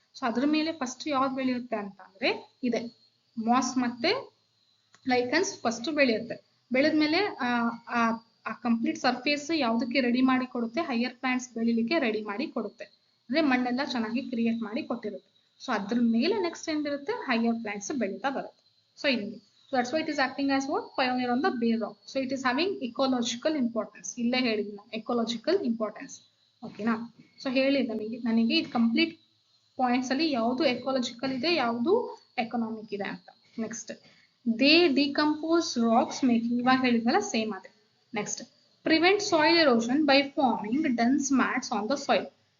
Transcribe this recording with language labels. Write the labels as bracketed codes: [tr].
[kn] So ಅದ್ರ ಮೇಲೆ first ಯಾವ್ದು ಬೆಳೆಯುತ್ತೆ ಅಂತ ಅಂದ್ರೆ ಇದೆ ಮಾಸ್ ಮತ್ತೆ ಲೈಕನ್ಸ್ ಫಸ್ಟ್ ಬೆಳೆಯುತ್ತೆ. ಬೆಳೆದ್ಮೇಲೆ ಆ ಕಂಪ್ಲೀಟ್ ಸರ್ಫೇಸ್ ಯಾವ್ದಕ್ಕೆ ರೆಡಿ ಮಾಡಿ ಕೊಡುತ್ತೆ? ಹೈಯರ್ ಪ್ಲಾಂಟ್ಸ್ ಬೆಳಿಲಿಕ್ಕೆ ರೆಡಿ ಮಾಡಿ ಕೊಡುತ್ತೆ. ಅಂದ್ರೆ ಮಣ್ಣೆಲ್ಲ ಚೆನ್ನಾಗಿ ಕ್ರಿಯೇಟ್ ಮಾಡಿ ಕೊಟ್ಟಿರುತ್ತೆ. ಸೊ ಅದ್ರ ಮೇಲೆ ನೆಕ್ಸ್ಟ್ ಏನ್ ಬರುತ್ತೆ? ಹೈಯರ್ ಪ್ಲಾಂಟ್ಸ್ ಬೆಳೀತಾ ಬರುತ್ತೆ. ಸೊ ಇಲ್ಲಿ [en] so that's why it is acting as what? Pioneer on the bare rock. So it is having ecological importance. [kn] ಇಲ್ಲೇ ಹೇಳಿದ್ನ ecological importance. ಓಕೆನಾ. ಸೊ ಹೇಳಿದ ನನಗೆ ಇದು ಕಂಪ್ಲೀಟ್ ಪಾಯಿಂಟ್ಸ್ ಅಲ್ಲಿ ಯಾವುದು ಎಕಾಲಜಿಕಲ್ ಇದೆ, ಯಾವುದು ಎಕನಾಮಿಕ್ ಇದೆ ಅಂತ. [en] next they decompose rocks making, [kn] ಇವಾಗ ಹೇಳಿದ್ನಲ್ಲ ಸೇಮ್ ಅದೇ. [en] Next prevent soil erosion by forming dense mats on the soil.